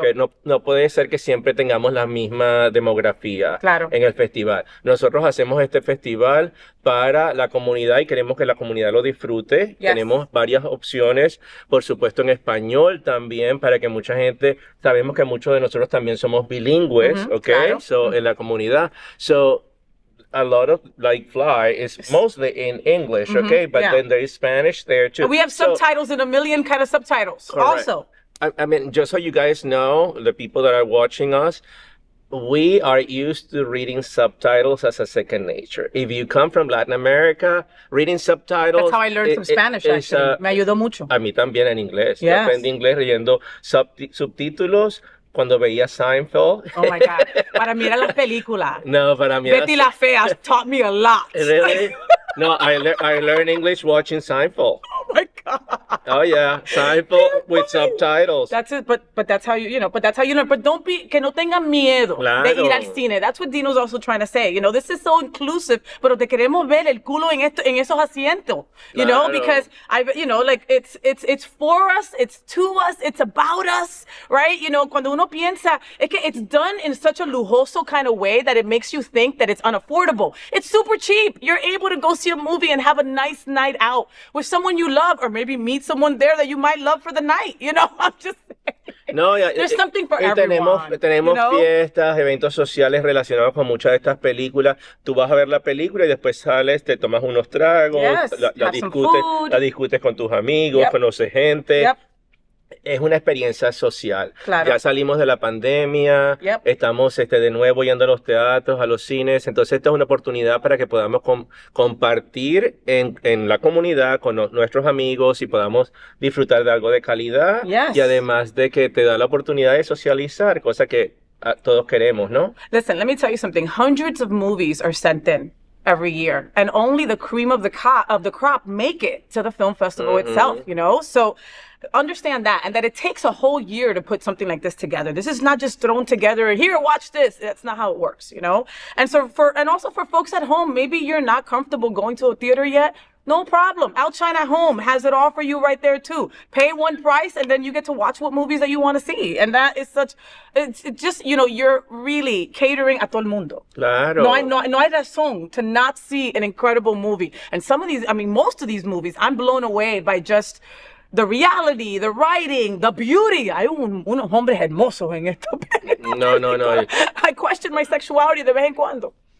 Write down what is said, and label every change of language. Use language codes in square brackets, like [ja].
[es] Porque no puede ser que siempre tengamos la misma demografía claro. en el festival. Nosotros hacemos este festival para la comunidad y queremos que la comunidad lo disfrute. [en] Yes. [es] Tenemos varias opciones, por supuesto en español también, para que mucha gente, sabemos que muchos de nosotros también somos bilingües, ¿ok? Claro. So, en la comunidad. [en] So, a lot of like Fly is mostly in English, okay? But then there is Spanish there too. We have subtitles in a million kind of subtitles also. I mean, just so you guys know, the people that are watching us, we are used to reading subtitles as a second nature. If you come from Latin America, reading subtitles... That's how I learned some Spanish, actually. [es] Me ayudó mucho. A mí también en inglés. Yo aprendí inglés leyendo subtítulos cuando veía Seinfeld. Oh, my God. Para mirar las películas. No, para mí [en] Betty la Fea taught me a lot. Really? No, I learned English watching Seinfeld. Oh my God. Oh yeah, Seinfeld with subtitles. That's it, but that's how but that's how you learn. But don't be, [es] que no tengan miedo de ir al cine. [en] That's what Dino's also trying to say. This is so inclusive, [es] pero te queremos ver el culo en esos asientos. [en] Because it's for us, it's to us, it's about us, right? [es] Cuando uno piensa, es que [en] it's done in such a lujoso kind of way that it makes you think that it's unaffordable. It's super cheap. You're able to go see a movie and have a nice night out with someone you love, or maybe meet someone there that you might love for the night. I'm just saying. No, There's something for everyone. [es] Tenemos fiestas, eventos sociales relacionados con muchas de estas películas. Tú vas a ver la película y después sales, te tomas unos tragos, la discutes con tus amigos, conoces gente. Es una experiencia social. Claro. Ya salimos de la pandemia, estamos de nuevo yendo a los teatros, a los cines. Entonces, esta es una oportunidad para que podamos compartir en la comunidad con nuestros amigos y podamos disfrutar de algo de calidad. Y además de que te da la oportunidad de socializar, cosa que todos queremos, ¿no? [en] Listen, let me tell you something. Hundreds of movies are sent in every year, and only the cream of the crop make it to the film festival itself, So understand that, and that it takes a whole year to put something like this together. This is not just thrown together, here, watch this. That's not how it works, And so and also for folks at home, maybe you're not comfortable going to a theater yet. No problem. Outshine at Home has it all for you right there too. Pay one price and then you get to watch what movies that you want to see. And that is it's just, you're really catering [es] a todo el mundo. Claro. No hay razón [en] to not see an incredible movie. And most of these movies, I'm blown away by just the reality, the writing, the beauty. [es] Hay unos hombres hermosos en esto. No. [en] I question my sexuality [es] de vez en cuando.